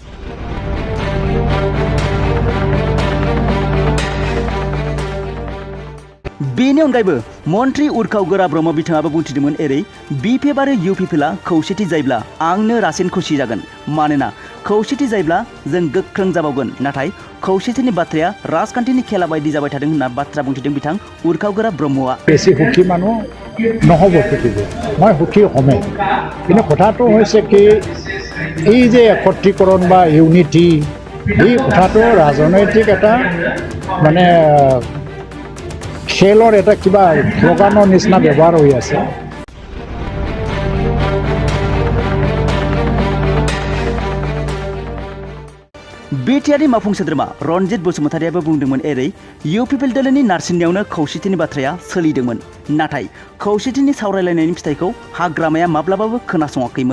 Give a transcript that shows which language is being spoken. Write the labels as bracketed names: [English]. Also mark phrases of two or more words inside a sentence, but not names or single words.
[Bodo] बेनि अनगायैबो मन्त्रि उर्खाव गोरा ब्रह्म बिथाङाबो बुंथिदोंमोन, एरै BPF आरो UPPL खौसेथि जायोब्ला आंनो रासिन खुसि जागोन, मानोना खौसेथि जायोब्ला जों गोख्रों जाबावगोन, नाथाय खौसेथिनि बाथ्राया राजखान्थिनि खेला बायदि जाबाय थादों होनना बाथ्रा बुंथिदों बिथां उर्खाव गोरा ब्रह्मआ। [Assamese] বেছি সুখী মানুহ নহ'ব পৃথিৱীত, মই সুখী হ'মেই। কিন্তু কথাটো হৈছে কি, এই যে একত্ৰীকৰণ বা ইউনিটি, এই কথাটো ৰাজনৈতিক এটা মানে খেলৰ এটা কিবা শ্লোগানৰ নিচিনা ব্যৱহাৰ হৈ আছে। [Bodo] बिटिआरनि मावफुं सोद्रोमा रनजित बसुमतारियाबो बुंदोंमोन, एरै UPPL दोलोनि नारसिननायावनो खौसेथिनि बाथ्राया सोलिदोंमोन, नाथाय खौसेथिनि सावरायलायनायनि फिथाइखौ हाग्रामाया माब्लाबाबो खोनासङाखैमोन।